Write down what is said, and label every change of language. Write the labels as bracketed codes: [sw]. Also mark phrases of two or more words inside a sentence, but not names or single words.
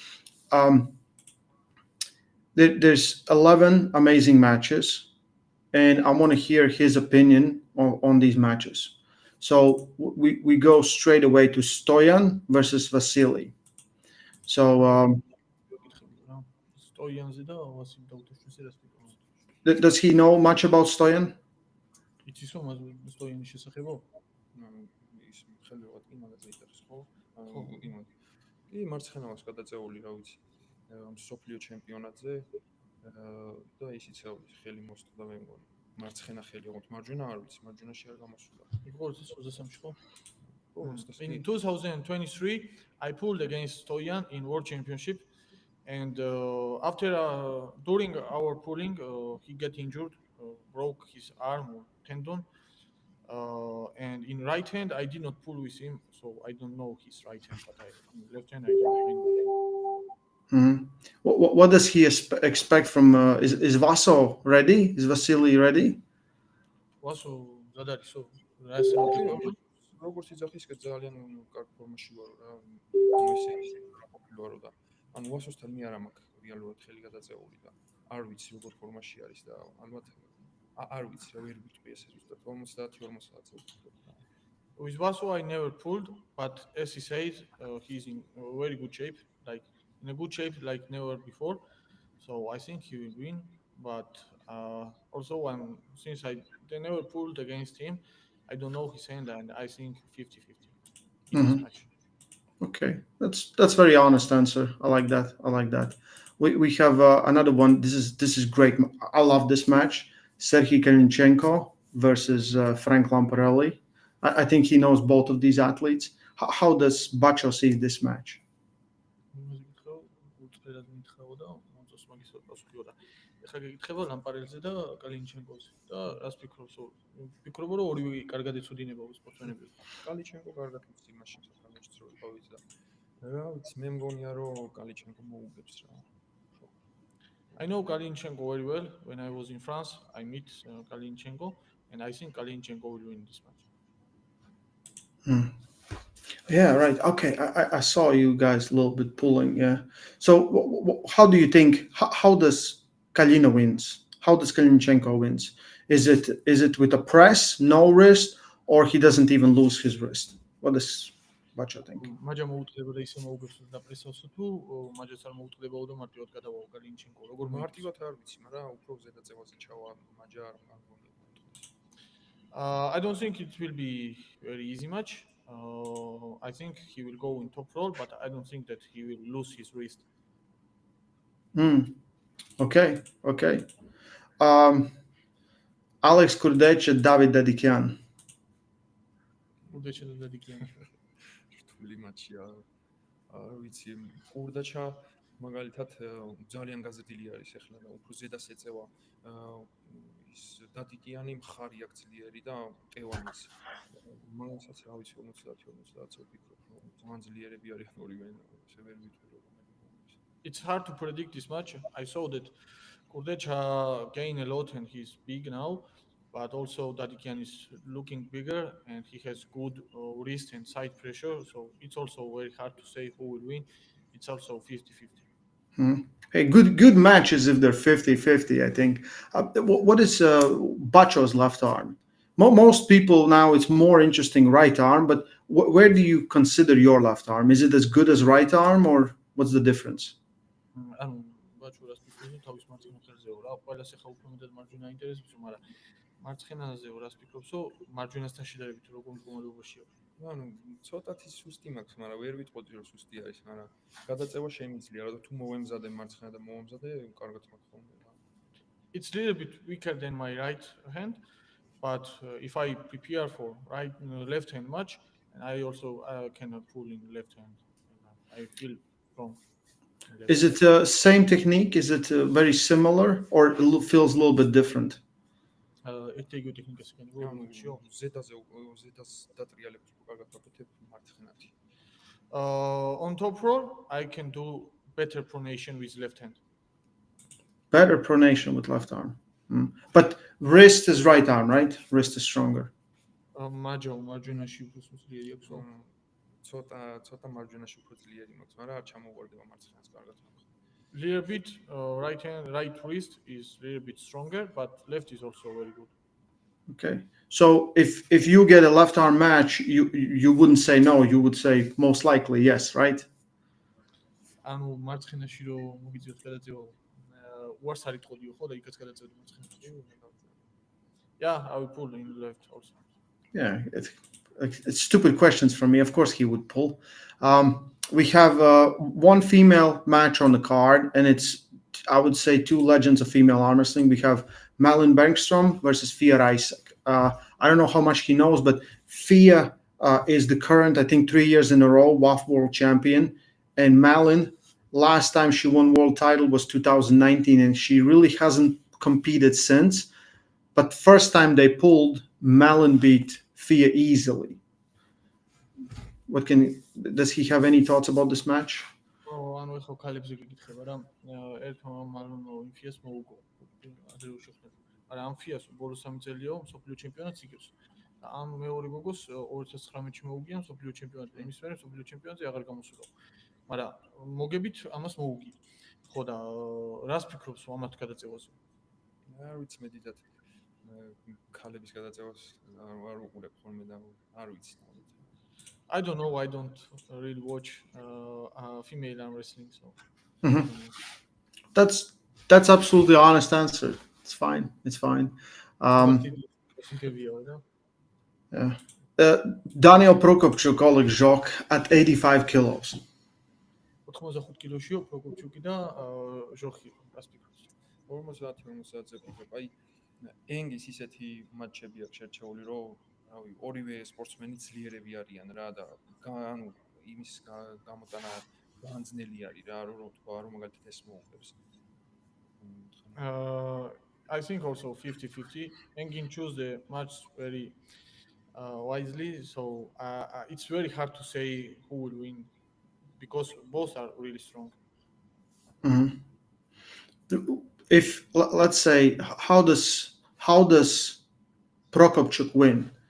[en] There's 11 amazing matches, and I want to hear his opinion on these matches. So we go straight away to Stoyan versus Vasily. So does he know much about Stoyan? [ka] იცის რომ სტოიანის შესახებო? კი, მარცხენავს გადაწეული, რა ვიცი. ამ სოფლიო ჩემპიონატზე და ისიც რა ვიცი, ხელი მოსწოდა მე მგონი. მარცხენა ხელი, ოღონდ მარჯვენა არ ვიცი, მარჯვენაში არ გამოსულა. იყო 23 ხო? ხო, 23. [en] In 2023, I pulled against Stoyan in World Championship, and during our pulling, he got injured, broke his arm or tendon, and in right hand I did not pull with him, so I don't know his right hand, but in left hand I know. Mhm. What does he expect from? Is Vaso ready? Is Vasily ready? Also, Zadari, so that's what [ka] როგორც იძახის, კი ძალიან კარგ ფორმაში ვარო რა. ისე ყოფილი ვარო და ანუ ვასოსთან მე არ მაქვს რეალურად ხელი გადაწეული და არ ვიცი როგორ ფორმაში არის და ალბათ არ ვიცი რა ვერ ვიტყვი ესე ზუსტად 50-50 წელს. [en] With Vaso I never pulled, but as he says, he's in a very good shape, like in a good shape like never before. So I think he will win. But also, since they never pulled against him, I don't know his hand, and I think 50-50 in this match. Okay, that's very honest answer. I like that. I like that. We have another one. This is great. I love this match. Serhiy Kalinchenko versus Frank Lamparelli. I think he knows both of these athletes. How does Bacho see this match? [ka] ეხლა გეკითხება ლამპარელზე და კალინჩენკოზე და რას ფიქრობს? ფიქრობ რომ ორივე კარგად ეცოდინება სპორტსმენები. კალინჩენკო კარგად იცის იმაში საფრანგეთში რო იყავით და რა ვიცი მე მგონია რომ კალინჩენკო მოუგებს რა. [en] I know Kalinchenko very well. When I was in France, I meet Kalinchenko, and I think Kalinchenko will win this match. Yeah, right. Okay, I saw you guys a little bit pulling. Yeah. So, how do you think? How does Kalina wins? How does Kalinchenko wins? Is it with a press, no wrist, or he doesn't even lose his wrist? What does Bacho think? [ka] მაჯა მოუწდება და ისე მოუგებს და პრესავსო თუ მაჯას არ მოუწდებაო და მარტივად გადავა Kalinchenko. როგორ მარტივად არ ვიცი, მაგრამ უფრო ზედაწევაზე ჩავა მაჯა არ მგონია. [en] I don't think it will be very easy match. I think he will go in top roll, but I don't think that he will lose his wrist. Okay. Alex Kurdech, David Dedikian. [ka] Kurdech და Dedikian. რთული მატჩია. არ ვიცი, კურდაჩა მაგალითად ძალიან გაზრდილი არის ახლა და უფრო ზედას ეწევა. ის დადიკიანი მხარი აქვს ძლიერი და ტევანის. მაგასაც რა ვიცი 50-50 ვფიქრობ, რომ ძალიან ძლიერები არიან ორივე, ესე ვერ ვიტყვი რომ. [en] It's hard to predict this match. I saw that Kurdech gained a lot and he's big now, but also Dadikian is looking bigger and he has good wrist and side pressure, so it's also very hard to say who will win. It's also 50-50. Hey, good matches if they're 50-50, I think. What is Bacho's left arm? Most people now, it's more interesting right arm, but where do you consider your left arm? Is it as good as right arm, or what's the difference? [ka] ანუ Bacho რას ფიქრობ თავის მარცხენა ხელზეო რა, ყველას ახლა უფრო მეტად მარჯვენა ინტერესებს, მაგრამ მარცხენაზეო რას ფიქრობსო, მარჯვენასთან შედარებით როგორ მდგომარეობაშია? ანუ ცოტათი სუსტი მაქვს, მაგრამ ვერ ვიტყოდი რომ სუსტი არის, მაგრამ გადაწევა შემიძლია, რა თუ მოვემზადე მარცხენა და მოვემზადე, კარგად მაქვს ხოლმე რა. [en] It's a little bit weaker than my right hand, but if I prepare for left hand match, and I also can pull in left hand, I feel strong. Is it same technique? Is it very similar, or it feels a little bit different? It's a good technique. [ka] ზედაზე დატრიალებს კარგად ვაკეთებ მარცხენათი. [en] On top roll, I can do better pronation with left hand. Better pronation with left arm. But wrist is right arm, right? Wrist is stronger. [ka] მარჯვენაში უფრო ძლიერი აქვს. ცოტა მარჯვენაში უფრო ძლიერი მაქვს, მაგრამ არ ჩამოვარდება მარცხენას კარგად მაქვს. [en] Little bit right wrist is a little bit stronger, but left is also very good. Okay, so if you get a left arm match, you wouldn't say no, you would say most likely yes, right? [ka] ანუ მარცხენაში რომ მოგიწევთ გადაწევა, უარს არ იტყოდიო ხო და იქაც გადაწევდი მარცხენაში. [en] Yeah, I will pull in left also. Yeah, it's stupid questions from me. Of course he would pull. we have one female match on the card, and it's, I would say, two legends of female arm wrestling. We have Malin Bergstrom versus Fia Isaac. I don't know how much he knows, but Fia is the current, I think, 3 years in a row WAF world champion, and Malin, last time she won world title was 2019, and she really hasn't competed since. But first time they pulled, Malin beat Fia easily. Does he have any thoughts about this match? [ka] ანუ ეხლა ქალებზე გიკითხება რა ერთმა მალონო იმფიას მოუგო ადრე უშეხნებ მაგრამ ამ ფიას ბოლო 3 წელიო მსოფლიო ჩემპიონატს იგებს და ამ მეორე გოგოს 2019-ში მოუგია მსოფლიო ჩემპიონატი იმის მერე მსოფლიო ჩემპიონატზე აღარ გამოსულა მაგრამ მოგებით ამას მოუგია ხო და რას ფიქრობს ამათ გადაწევაზე არ ვიცი მე დიდად ქალების გადაწევას არ უყურებ ხოლმე და არ ვიცი [en] I don't know. I don't really watch female arm wrestling, so. That's absolutely honest answer. It's fine. It's fine. Yeah. Daniel Prokopchuk, Oleg Zhok at 85 kilos. [ka] 85 კილოშიო პროკოპჩუკი და ჟოხი რას ფიქრობთ? 50-50-ზე ფიქრობ. აი ენგის ისეთი მატჩები აქვს შერჩეული, რომ რავი, ორივე სპორტსმენი ძლიერები არიან რა და ანუ იმის გამოტანა განძნელი არის რა, რომ თქვა, რომ მაგალითად ეს მოუგებს. [en] I think also 50-50. Engin choose the match very wisely, so it's very hard to say who will win because both are really strong. Mm-hmm. If let's say, how does Prokopchuk win?